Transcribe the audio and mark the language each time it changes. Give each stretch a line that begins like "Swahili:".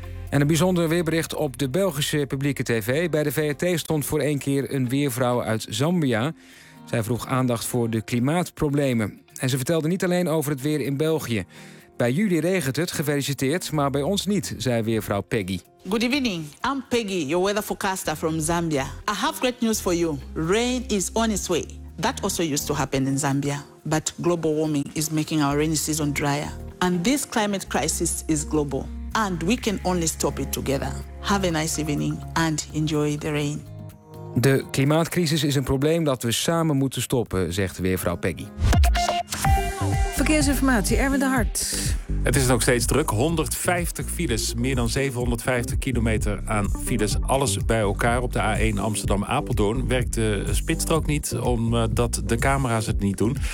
Dutch: En een bijzonder weerbericht op de Belgische publieke tv. Bij de VRT stond voor één keer een weervrouw uit Zambia. Zij vroeg aandacht voor de klimaatproblemen. En ze vertelde niet alleen over het weer in België. Bij jullie regent het, gefeliciteerd, maar bij ons niet, zei weervrouw Peggy.
English: Good evening, I'm Peggy, your weather forecaster from Zambia. I have great news for you. Rain is on its way. That also used to happen in Zambia. But global warming is making our rainy season drier. And this climate crisis is global. And we can only stop it together. Have a nice evening and enjoy the rain.
Dutch: De klimaatcrisis is een probleem dat we samen moeten stoppen, zegt weervrouw Peggy. Verkeersinformatie, Erwin de Hart. Het is nog steeds druk. 150 files, meer dan 750 kilometer aan files. Alles bij elkaar op de A1 Amsterdam-Apeldoorn. Werkt de spitsstrook niet, omdat de camera's het niet doen.